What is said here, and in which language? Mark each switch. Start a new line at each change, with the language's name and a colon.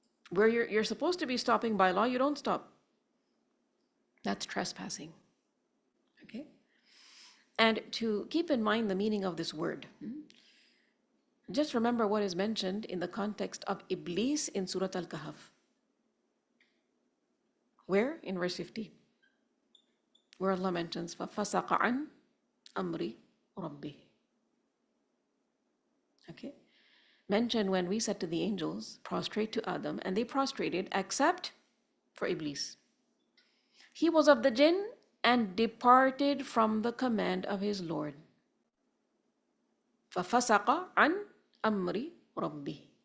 English: Where you're supposed to be stopping by law, you don't stop. That's trespassing. Okay? And to keep in mind the meaning of this word, just remember what is mentioned in the context of Iblis in Surah Al-Kahf. Where? In verse 50. Where Allah mentions
Arabic: فَفَسَقَ عَنْ أَمْرِ رَبِّهِ.
English: Okay? Mentioned when we said to the angels, prostrate to Adam, and they prostrated except for Iblis. He was of the jinn and departed from the command of his Lord.
Arabic: فَفَسَقَ عَنْ أَمْرِ رَبِّهِ.